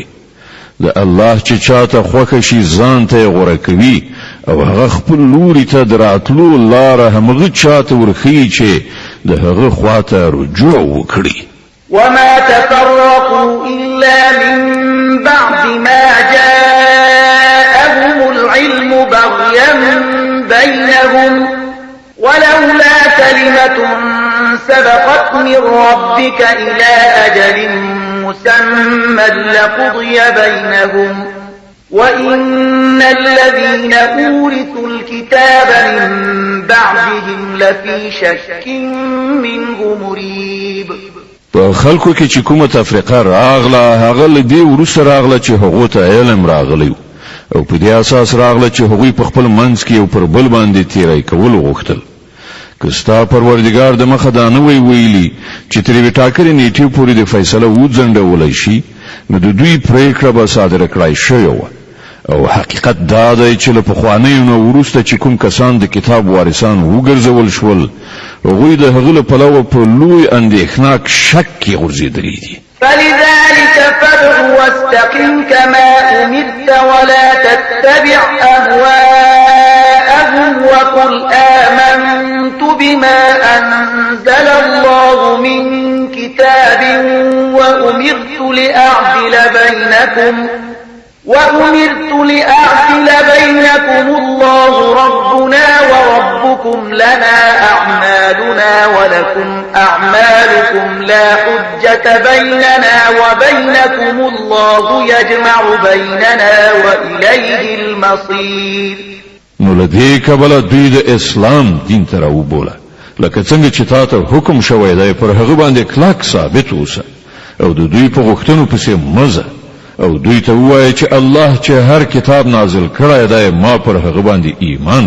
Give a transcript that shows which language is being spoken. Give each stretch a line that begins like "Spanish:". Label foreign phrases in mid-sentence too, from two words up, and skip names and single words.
Pashto: د الله چې چاته خوښ شي ځان ته غوړه کوي او هغه خپل لوري ته دراتلو لار همغه چاته ورخي چې د هغه خواته رجوع وکړي.
Arabic: وما تفرقوا إلا من بعد ما جاءهم العلم بغيا بينهم ولولا كلمة سبقت من ربك إلى أجل مسمى لقضي بينهم وإن الذين أورثوا الكتاب من بعدهم لفي شك منه مريب.
Pashto: په خلکو کې چې کومه تفریقه راغله هغه له دې ورسره راغله چې هغه ته علم راغلی او په دې اساس راغله چې هغه په خپل منځ کې او پر بل باندې تیرای کول غوښتل. کستا پروردگار د مخه دا نه ویلي چې ترې ټاکلې نیټه پورې د فیصله وځنډول شي نو د دوی پریکړه به صادره کړای شي او حقیقت دا دی چې له پخوانیو نو وروسته چې کوم کسان د کتاب وارثان وګرځول شول هغوی د هغه له پلوه په لوی اندېښناک شک کې غورځېدلي دي.
Arabic: فلذلك فادع واستقم كما أمرت ولا تتبع أهواءهم وقل آمنت بما أنزل الله من كتاب وأمرت لأعدل بينكم الله ربنا وربكم لنا أعمالنا ولكم أعمالكم لا حجة بيننا وبينكم الله يجمع بيننا وإليه المصير.
Pashto: نو لدې کبله دوی د اسلام دین ته راوبوله لکه څنګه چې تاسو حکم شوی دی پر هغه باندې کلک ثابت اوسه او د دوی په غوښتنو پسې مزه او دوی ته وایي چې الله چې هر کتاب نازل کړی دی ما پر هغه باندې ایمان